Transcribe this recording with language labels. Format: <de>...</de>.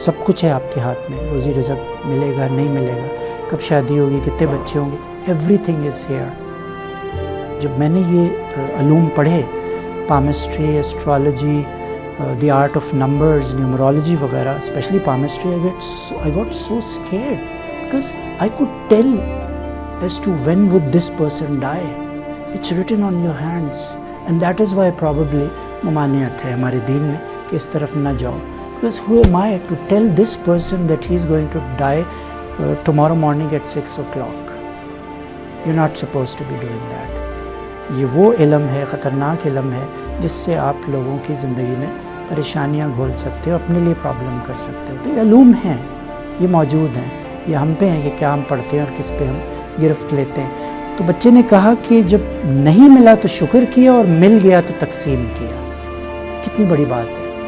<ur>سب کچھ ہے آپ کے ہاتھ میں, روزی رزق ملے گا نہیں ملے گا, کب شادی ہوگی, کتنے بچے ہوں گے,</ur> <en>Everything is here.</en> <ur>جب میں نے یہ علوم پڑھے, palmistry, astrology, the art of numbers, نیومرولوجی وغیرہ, especially palmistry,</ur> <en>I got so scared because I could tell as to when would this person die. It's written on your hands, and that is why probably</en> <ur>ममानियत है हमारे दीन में कि इस तरफ ना जाओ.</ur> <en>Because who am I to tell this person that he is going to die tomorrow morning at 6 o'clock? You're not supposed to be doing that.</en> <ur>یہ وہ علم ہے, ख़तरनाक علم ہے جس سے آپ لوگوں کی زندگی میں پریشانیاں گھول سکتے ہو, اپنے لیے پرابلم کر سکتے ہو. تو یہ علوم ہیں, یہ موجود ہیں, یہ ہم پہ ہیں کہ کیا ہم پڑھتے ہیں اور کس پہ ہم گرفت لیتے ہیں. تو بچے نے کہا کہ جب نہیں ملا تو شکر کیا اور مل گیا تو تقسیم کیا. کتنی بڑی بات ہے.</ur>